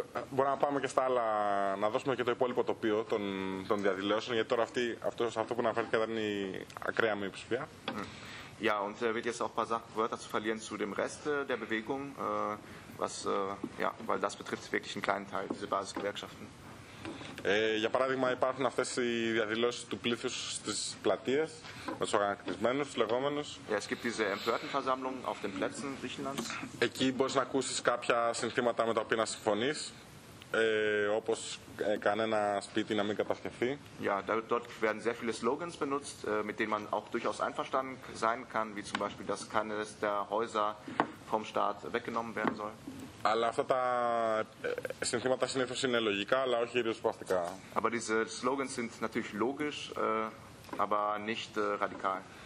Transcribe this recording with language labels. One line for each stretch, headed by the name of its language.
Greek: Μπορούμε να πάμε και στα άλλα, να δώσουμε και το υπόλοιπο τοπίο των διαδηλώσεων, γιατί τώρα αυτό που αναφέρθηκε ήταν η ακραία μειοψηφία.
German: Ja, und er wird jetzt auch ein paar Sachwörter zu verlieren zu dem Rest der Bewegung, was, ja, weil das betrifft wirklich einen kleinen Teil, diese Basisgewerkschaften.
Greek: Για παράδειγμα, υπάρχουν αυτές οι διαδηλώσεις του πλήθους στις πλατείες, με τους αγανακτισμένους, τους λεγόμενους.
German: Ja, es gibt diese empörten Versammlungen auf den Plätzen Griechenlands.
Greek: Εκεί μπορείς να ακούσεις κάποια συνθήματα με τα οποία να συμφωνείς, όπως κανένα σπίτι να μην κατασκευθεί.
German: Ja, dort werden sehr viele Slogans benutzt, mit denen man auch durchaus einverstanden sein kann, wie zum Beispiel, dass keines der Häuser vom Staat weggenommen werden soll.
Greek: Αλλά αυτά τα συνθήματα συνήθως είναι λογικά, αλλά όχι ριζοσπαστικά.
German: Aber diese slogans sind natürlich logisch, aber nicht radikal.